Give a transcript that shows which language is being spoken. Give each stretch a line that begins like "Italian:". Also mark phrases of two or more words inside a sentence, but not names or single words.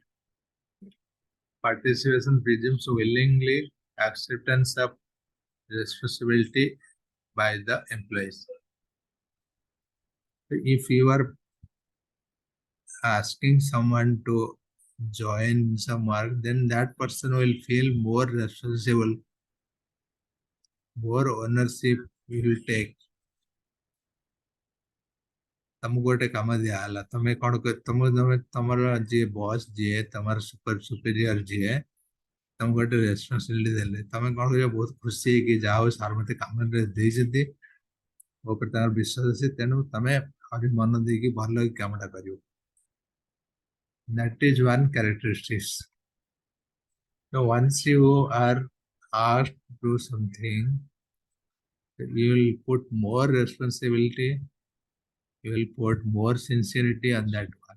English: Participation presumes willingly acceptance of responsibility by the employees. If you are asking someone to join some work, then that person will feel more responsible, more ownership we will take.
Odia: ତମକୁ ଗୋଟେ କାମ ଦିଆହେଲା, ତମେ କ'ଣ ତମର ଯିଏ ବସ୍ ଯିଏ ତମର ସୁପେରିୟର ଯିଏ ତମକୁ ଗୋଟେ ରେସ୍ପନ୍ସିବିଲିଟି ଦେଲେ, ତମେ କ'ଣ କରିବ, ବହୁତ ଖୁସି ହେଇକି ଯାହା ହଉ ସାର୍ ମତେ କାମରେ ଦେଇଛନ୍ତି, ମୋ ଉପରେ ତାଙ୍କର ବିଶ୍ୱାସ ଅଛି, ତେଣୁ ତମେ ଆହୁରି ମନ ଦେଇକି ଭଲ କାମଟା କରିବ.
English: That is one characteristics. So once you are asked to do something, you will put more responsibility, you will put more sincerity on that one.